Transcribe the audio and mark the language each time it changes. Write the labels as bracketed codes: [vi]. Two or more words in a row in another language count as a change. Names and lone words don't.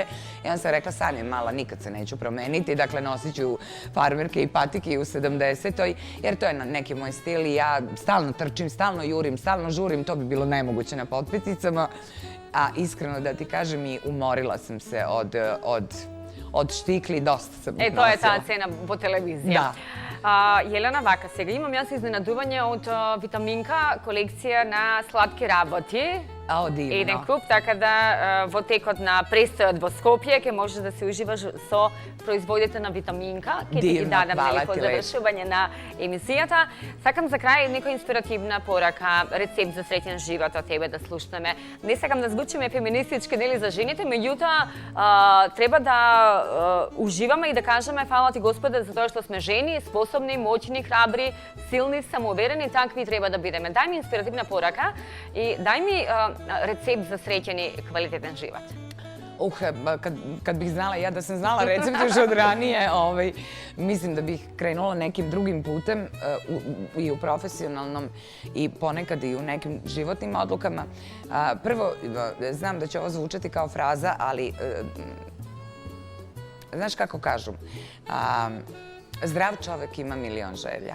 [sr] I onda sam rekla, Sanja, mala, nikad se neću promeniti, dakle, nosit ću farmerke i patike i u 70-oj, jer to je neki moj stil i ja stalno trčim, stalno jurim, stalno žurim, to bi bilo nemoguće na potpeticama. A iskreno da ti kažem, i umorila sam se od štikli, dosta sam ih nosila. To je ta cena po televiziji. Da. Jelena, [mk] vaka, сега имам јас изненадување од витаминка, колекција на сладки работи. [sr] Divno. [mk] Еден куп, така да во текот на престојот во Скопје ќе можеш да се уживаш со производите на витаминка. Ќе ти ги дадам по завршување на емисијата. Сакам за крај некоја инспиративна порака, рецепт за среќен живот од тебе да слушнеме. Не сакам да звучиме феминистички, нели, за жените, меѓутоа треба да уживаме и да кажеме фала ти Господе за тоа што сме жени, способни, моćни, храбри, силни, самоуверени, такви треба да бидеме. Дај ми инспиративна порака и дај ми [sr] recept za srećan i kvalitetan život. Kad bih znala, ja da sam znala recept još od ranije, mislim da bih krenula nekim drugim putem i u profesionalnom i ponekad i u nekim životnim odlukama. Prvo, znam da će ovo zvučati kao fraza, ali znaš kako kažu, zdrav čovek ima milion želja.